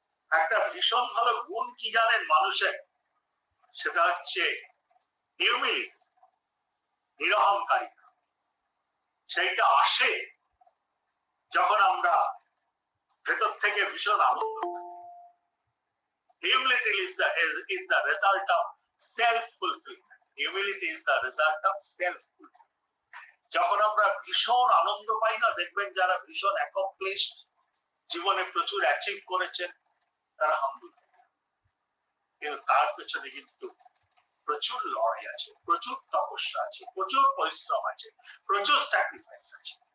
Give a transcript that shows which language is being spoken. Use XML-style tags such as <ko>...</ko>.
<bn>একটা ভীষণ ভালো গুণ কি জানেন মানুষের? সেটা হচ্ছে হিউমিলিটি, নিরহংকারিতা। সেইটা আসে যখন আমরা ভেতর থেকে ভীষণ আনন্দ পাই।</bn> <en>Humility is the result of self-fulfillment. Humility is the result of self-fulfillment.</en> <bn>যখন আমরা ভীষণ আনন্দ পাই না, দেখবেন যারা ভীষণ অ্যাকমপ্লিশড, জীবনে প্রচুর অ্যাচিভ করেছেন, তারা হাম্বল। কিন্তু তার পেছনে কিন্তু প্রচুর লড়াই আছে, প্রচুর তপস্যা আছে, প্রচুর পরিশ্রম আছে, প্রচুর স্যাক্রিফাইস আছে।</bn>